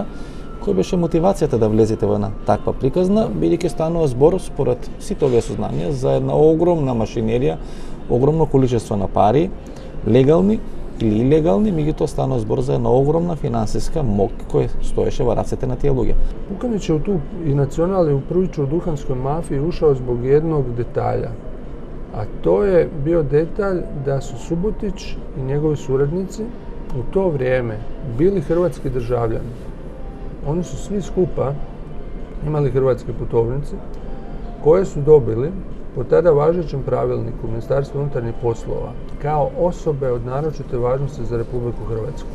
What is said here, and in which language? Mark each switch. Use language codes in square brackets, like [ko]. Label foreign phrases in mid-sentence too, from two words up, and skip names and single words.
[mk] Кој беше мотивацијата да влезете во една таква приказна, бидејќи станува збор според сите овие сознанија за една огромна машинерија, огромно количество на пари, легални или илегални, меѓутоа станува збор за една огромна финансиска мок која стоеше во рацете на тие луѓе. [hr] Pukanić je u tu i Nacional je u priču o duhanskoj mafiji ušao zbog jednog detalja, a to je bio detalj da su Subotić i njegovi suradnici u to vrijeme bili hrvatski državljani. Oni su svi skupa imali hrvatske putovnice koje su dobili po tada važećem pravilniku Ministarstva unutarnjih poslova kao osobe od naročite važnosti za Republiku Hrvatsku.